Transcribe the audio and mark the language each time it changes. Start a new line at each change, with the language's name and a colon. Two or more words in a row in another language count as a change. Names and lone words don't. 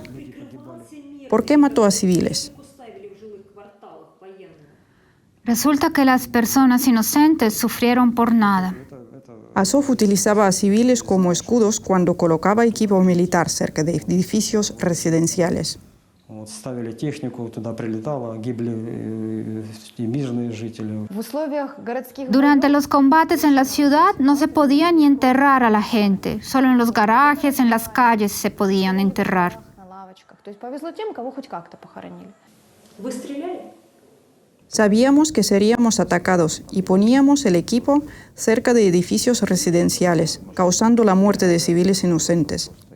Spanish: ¿Por qué mató a civiles? Resulta que las personas inocentes sufrieron por nada. Azov utilizaba a civiles como escudos cuando colocaba equipo militar cerca de edificios residenciales.
Russian: Ставили технику, туда прилетало, гибли и мирные жители.
Spanish: Durante los combates en la ciudad no se podía ni enterrar a la gente. Solo en los garajes, en las calles se podían enterrar. Sabíamos que seríamos atacados y poníamos el equipo cerca de edificios residenciales, causando la muerte de civiles inocentes.